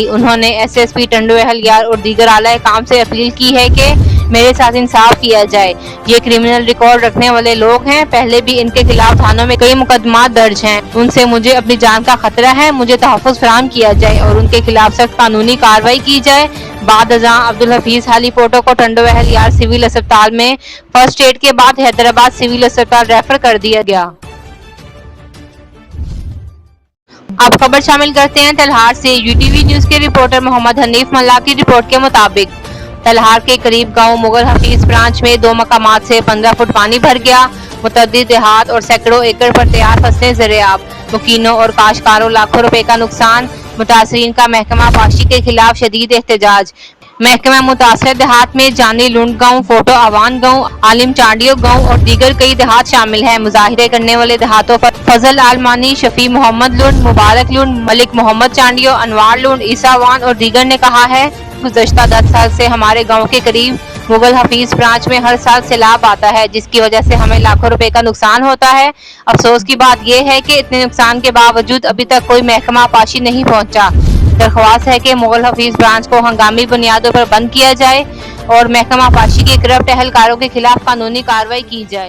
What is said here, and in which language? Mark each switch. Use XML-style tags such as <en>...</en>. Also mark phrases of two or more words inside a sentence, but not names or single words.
<ur>انہوں نے SSP ٹنڈو الہیار اور دیگر اعلیٰ کام سے اپیل کی ہے کہ میرے ساتھ انصاف کیا جائے. ये</ur> <en>criminal record</en> <ur>رکھنے والے لوگ ہیں۔ پہلے بھی ان کے خلاف تھانوں میں کئی مقدمات درج ہیں. ان سے مجھے اپنی جان کا خطرہ ہے۔ مجھے تحفظ فراہم کیا جائے اور ان کے خلاف سخت قانونی کارروائی کی جائے. بعد ازاں عبدالحفیظ ہالی پوٹو کو ٹنڈو الہیار سول اسپتال میں</ur> <en>first aid</en> <ur>کے بعد حیدرآباد سول اسپتال ریفر کر دیا گیا. اب خبر شامل کرتے ہیں تلہار سے. UTV نیوز کے رپورٹر محمد حنیف ملاح کی رپورٹ کے مطابق تلہار کے قریب گاؤں مغل حفیظ برانچ میں 2 مقامات سے 15 فٹ پانی بھر گیا. متعدد دیہات اور سینکڑوں ایکڑ پر تیار فصلیں زیرآب. مکینوں اور کاشتکاروں لاکھوں روپے کا نقصان۔ متاثرین کا محکمہ پاشی کے خلاف شدید احتجاج. محکمہ متاثر دیہات میں جانی لنڈ گاؤں، فوٹو اعوان گاؤں، عالم چانڈیو گاؤں اور دیگر کئی دیہات شامل ہیں. مظاہرے کرنے والے دیہاتوں پر فضل آلمانی، شفیع محمد لنڈ، مبارک لنڈ، ملک محمد چانڈیو، انوار لنڈ, عیسیٰ اعوان اور دیگر نے کہا ہے گزشتہ 10 سال سے ہمارے گاؤں کے قریب مغل حفیظ برانچ میں ہر سال سیلاب آتا ہے، جس کی وجہ سے ہمیں لاکھوں روپے کا نقصان ہوتا ہے. افسوس کی بات یہ ہے کہ اتنے نقصان کے باوجود ابھی تک کوئی محکمہ پاشی نہیں پہنچا. درخواست ہے کہ مغل حفیظ برانچ کو ہنگامی بنیادوں پر بند کیا جائے اور محکمہ پاشی کے کرپٹ اہلکاروں کے خلاف قانونی کارروائی کی جائے.</ur>